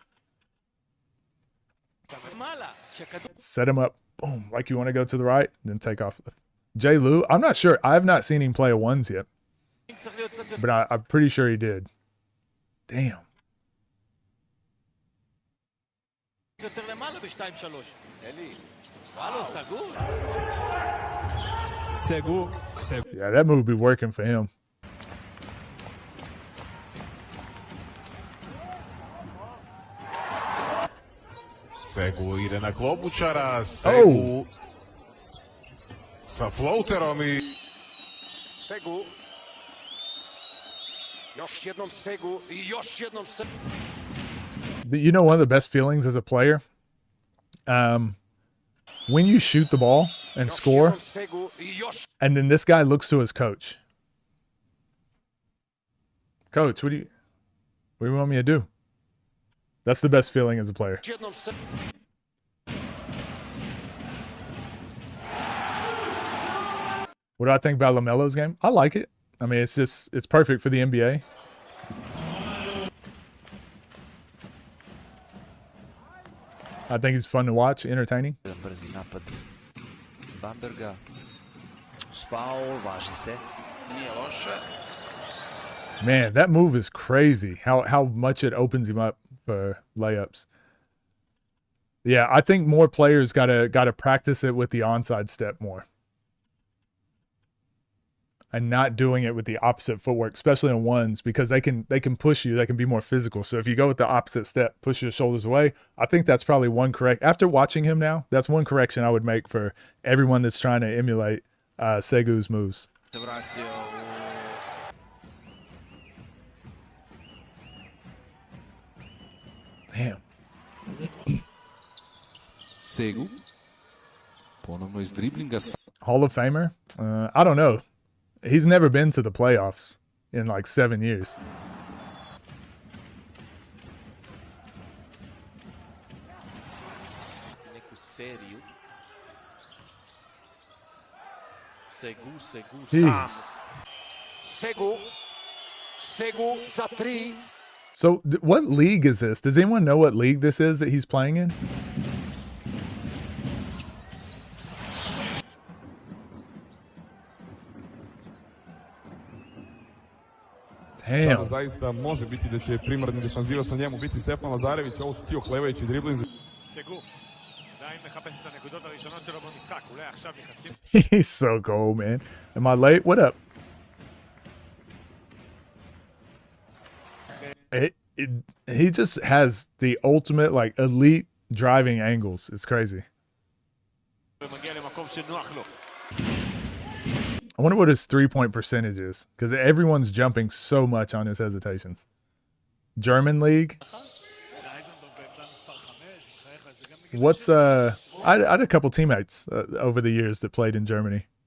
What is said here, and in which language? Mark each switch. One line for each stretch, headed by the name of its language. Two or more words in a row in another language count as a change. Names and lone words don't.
English: Set him up, boom, like you want to go to the right, then take off. Jay Lou, I'm not sure. I have not seen him play a ones yet, but I'm pretty sure he did. Damn.
Hebrew: יותר למעלה ב-2-3. אלי. הלו, סגור. סגו.
English: Yeah, that move be working for him.
Croatian: Segu ide na Klobučara, Segu sa floaterom i... Segu. Još jednom Segu i još jednom Segu.
English: You know, one of the best feelings as a player, when you shoot the ball and score, and then this guy looks to his coach. Coach, what do you want me to do? That's the best feeling as a player. What do I think about LaMelo's game? I like it. I mean, it's perfect for the NBA. I think he's fun to watch, entertaining.
Croatian: Brzi napad Bamberga. Faul, važi se. Nije loše.
English: Man, that move is crazy. How much it opens him up for layups. Yeah, I think more players gotta practice it with the onside step more. And not doing it with the opposite footwork, especially on ones, because they can push you, they can be more physical. So if you go with the opposite step, push your shoulders away, I think that's probably one correct. After watching him now, that's one correction I would make for everyone that's trying to emulate Segu's moves. Damn.
Croatian: Segu. Ponovno iz driblinga.
English: Hall of Famer? I don't know. He's never been to the playoffs in like 7 years. Jeez.
Croatian: Segu za 3.
English: So what league is this? Does anyone know what league this is that he's playing in?
Serbian: Sada zaista može biti da će primarni defanzivac na njemu biti Stefan Lazarević, ovo su ti oklevajući driblinzi.
Hebrew: סגו, עדיין מחפש את הנקודות הראשונות שלו במשחק, אולי עכשיו מחצים.
English: He's so cold, man. Am I late? What up? He just has the ultimate, like, elite driving angles. It's crazy.
Hebrew: ומגיע למקום שנוח לו.
English: I wonder what his three-point percentage is, because everyone's jumping so much on his hesitations. German league? What's I had a couple teammates over the years that played in Germany.